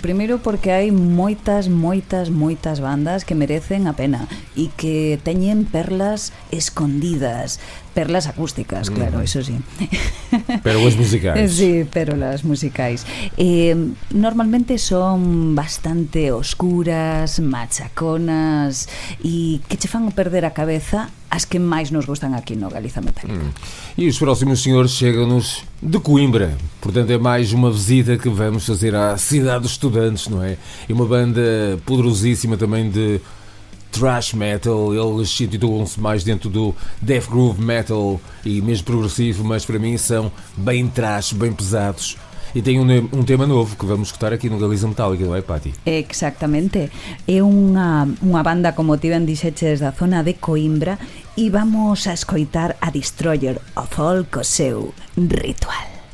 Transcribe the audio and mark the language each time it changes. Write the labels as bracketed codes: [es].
[gl] Primeiro porque hai moitas bandas que merecen a pena e que teñen perlas escondidas. Perlas acústicas, claro, eso sí. Pérolas musicais. Sí, pérolas musicais. Normalmente son bastante oscuras, machaconas e que che fan perder a cabeza as que máis nos gustan aquí no Galiza Metálica. [pt] E os próximos senhores chegam-nos de Coimbra, portanto é mais uma visita que vamos fazer à cidade dos estudantes, não é? E uma banda poderosíssima também de thrash metal. Eles situam-se mais dentro do death groove metal e mesmo progressivo, mas para mim são bem thrash, bem pesados. E tem um tema novo que vamos escutar aqui no Galiza Metálica, [gl] non é, [pt] Pati? [gl] Exactamente. É unha banda, como ti ben dixeches, da zona de Coimbra, e vamos a escoitar a Destroyer of All co seu Ritual.